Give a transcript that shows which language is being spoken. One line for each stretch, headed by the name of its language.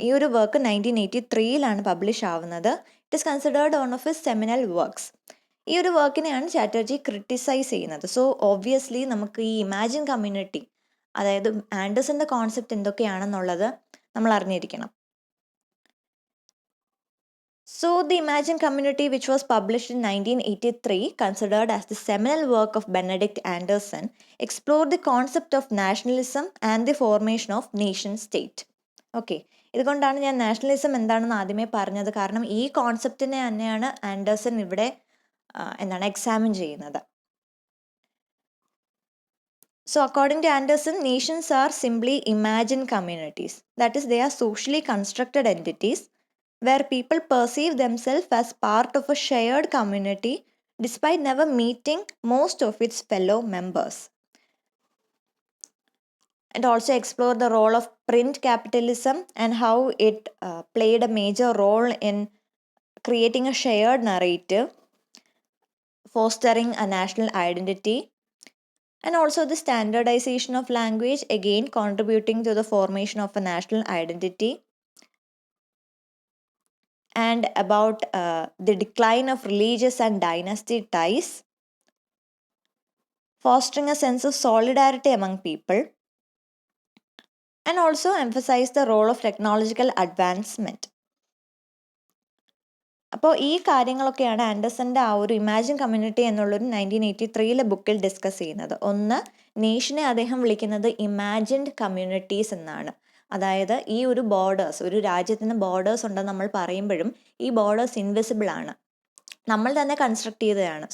Malayalam: ഈ ഒരു work 1983 publish ആവുന്നത്.
English: It is considered one of his seminal works.
Malayalam: ഈ ഒരു വർക്കിനെയാണ് ചാറ്റർജി ക്രിട്ടിസൈസ് ചെയ്യുന്നത്. സോ ഓബ്വിയസ്ലി നമുക്ക് ഈ ഇമാജിൻ കമ്മ്യൂണിറ്റി, അതായത് ആൻഡേഴ്സന്റെ കോൺസെപ്റ്റ് എന്തൊക്കെയാണെന്നുള്ളത് നമ്മൾ അറിഞ്ഞിരിക്കണം.
English: So the Imagine Community, which was published in 1983, considered as the seminal work of Benedict Anderson, explored the concept of nationalism and the formation of nation state.
Malayalam: Okay, ഇതുകൊണ്ടാണ് ഞാൻ nationalism എന്താണെന്ന് ആദ്യമേ പറഞ്ഞത്. കാരണം ഈ കോൺസെപ്റ്റിനെ തന്നെയാണ് ആൻഡേഴ്സൺ ഇവിടെ എക്സാമിൻ ചെയ്യുന്നത്.
English: So according to Anderson, nations are simply imagined communities. That is, they are socially constructed entities where people perceive themselves as part of a shared community despite never meeting most of its fellow members. And also explore the role of print capitalism and how it played a major role in creating a shared narrative, fostering a national identity, and also the standardization of language, again contributing to the formation of a national identity. And about the decline of religious and dynasty ties, fostering a sense of solidarity among people, and also emphasize the role of technological advancement.
Malayalam: അപ്പോൾ ഈ കാര്യങ്ങളൊക്കെയാണ് ആൻഡേഴ്സന്റെ ആ ഒരു imagine community എന്നുള്ളൊരു 1983 ബുക്കിൽ discuss ചെയ്യുന്നത്. ഒന്ന്, നേഷനെ അദ്ദേഹം വിളിക്കുന്നത് ഇമാജിൻഡ് കമ്മ്യൂണിറ്റീസ് എന്നാണ്. അതായത് ഈ ഒരു ബോർഡേഴ്സ്, ഒരു രാജ്യത്തിന് ബോർഡേഴ്സ് ഉണ്ടെന്ന് നമ്മൾ പറയുമ്പോഴും ഈ ബോർഡേഴ്സ് ഇൻവിസിബിൾ ആണ്, നമ്മൾ തന്നെ കൺസ്ട്രക്ട് ചെയ്തതാണ്.